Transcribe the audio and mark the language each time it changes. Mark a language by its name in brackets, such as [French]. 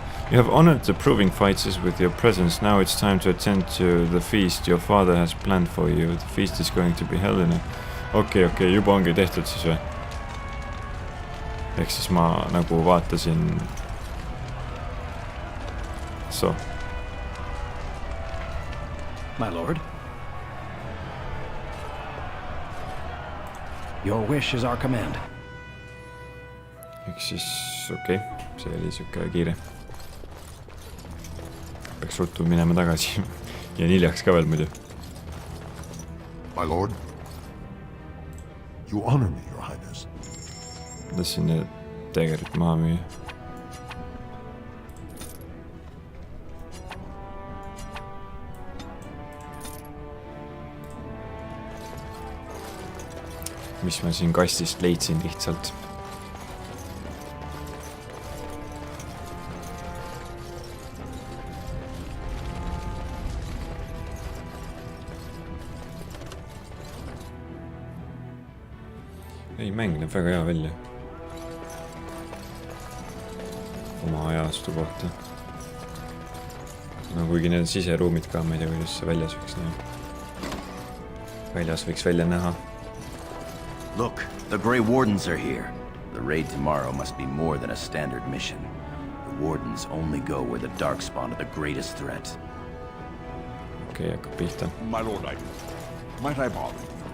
[English] You have honored the proving fighters with your presence. Now it's time to attend to the feast your father has planned for you. The feast is going to be held in a... [Estonian] Okei, juba ongi tehtud siis või? Ehk siis ma nagu vaatasin... [English] So. My lord. Your wish is our command. [Estonian] Ehk siis, okei. See oli siuke kiire. Peaks ruttu minema tagasi. Ja hiljaks ka veel muidu. [English] My lord? You honor me, Your Highness. [Estonian] Tahtsin need tegelikult maha müüa. Mis ma siin kastist leidsin lihtsalt. Ei, mäng näeb väga hea välja. Oma ajastu kohta. No kuigi need siseruumid ka, ma ei tea, kuidas see väljas võiks näha. Väljas võiks välja näha. [English] Look, the Grey Wardens are here. The raid tomorrow must be more than a standard mission. The Wardens only go where the Darkspawn are the greatest threat. [Estonian] Okei, hakkab pihta. [English] My lord, might I bother?